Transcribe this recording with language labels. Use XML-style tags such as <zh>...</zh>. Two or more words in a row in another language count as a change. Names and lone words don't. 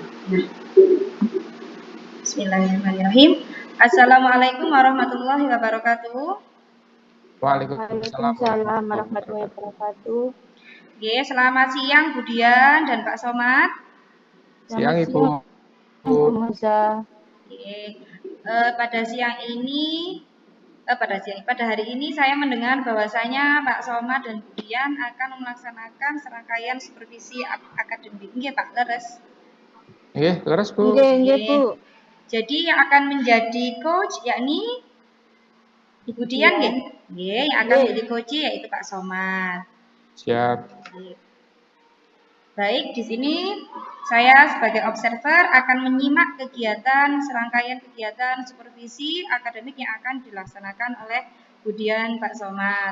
<ar>بسم الله الرحمن الرحيم. السلام عليكم ورحمة الله وبركاته. وعليكم السلام وعليكم السلام ورحمة الله ورحمة الله wabarakatuh. wabarakatuh.</ar> <id>Oke, selamat siang Bu Dian dan Pak Somad. Siang Selamat Ibu. siang, Bu Moza. Oke, pada hari ini saya mendengar bahwasanya Pak Somad dan Bu Dian akan melaksanakan serangkaian supervisi akademik.</id> <jv>Nggih, Pak, leres? Nggih, leres Bu. Nggih, Bu.</jv> <id>Jadi yang akan menjadi coach yakni Ibu Dian nggih? Nggih, yang akan menjadi coach yaitu Pak Somad. Siap. Baik, di sini saya sebagai observer akan menyimak serangkaian kegiatan supervisi akademik yang akan dilaksanakan oleh Bu Dian Pak Somad.</id>